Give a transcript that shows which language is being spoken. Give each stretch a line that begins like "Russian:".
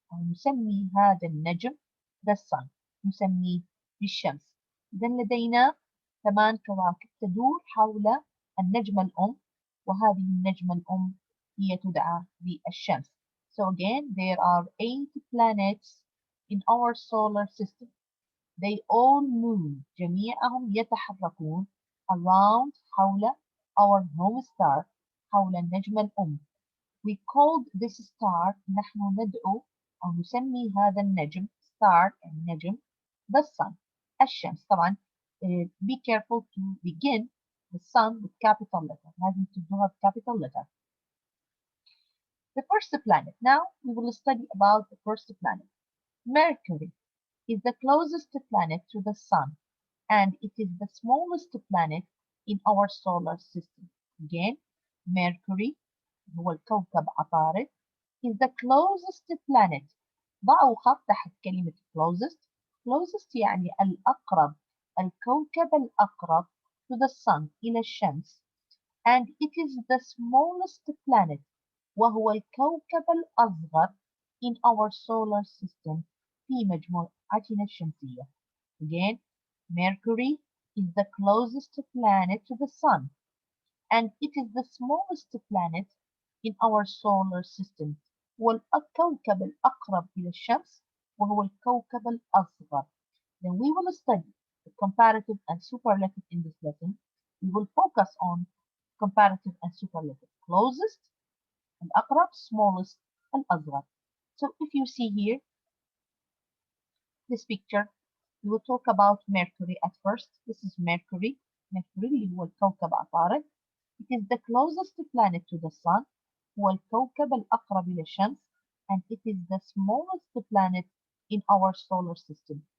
Arabic: أو نسمي هذا النجم
English: the sun،
Arabic: نسميه بالشمس. إذا لدينا 8 كواكب تدور حول النجمة الأم، وهذه النجمة الأم هي تدعى بالشمس.
English: So again, there are 8 planets in our solar system. They all move.
Arabic: جميعهم يتحركون around حول
English: our home star،
Arabic: حول النجمة الأم.
English: We called this star،
Arabic: نحن ندعو أو نسمي هذا النجم star، النجم
English: the sun،
Arabic: الشمس.
English: طبعا be careful to begin the sun with capital letter،
Arabic: لازم تبدوها
English: بcapital letter. The first planet. Now we will study about the first planet. Mercury is the closest planet to the sun, and it is the smallest planet in our solar system. Again, Mercury
Arabic: هو الكوكب عطارد
English: is the closest planet. ضعوا خط تحت كلمة closest. Closest يعني الأقرب، الكوكب الأقرب to the sun، إلى الشمس. And it is the smallest planet،
Arabic: وهو الكوكب الأصغر
English: in our solar system،
Arabic: في مجموعتنا الشمسية.
English: Again, Mercury is the closest planet to the sun, and it is the smallest planet in our solar system.
Arabic: هو الكوكب الأقرب إلى الشمس، وهو الكوكب الأصغر.
English: Then we will study the comparative and superlative in this lesson. We will focus on comparative and superlative. Closest, الأقرب, smallest, الأصغر. So if you see here, this picture, we will talk about Mercury at first. This is Mercury.
Arabic: Mercury اللي هو الكوكب عطارد.
English: It is the closest planet to the sun.
Arabic: هو الكوكب الأقرب إلى الشمس.
English: And it is the smallest planet in our solar system.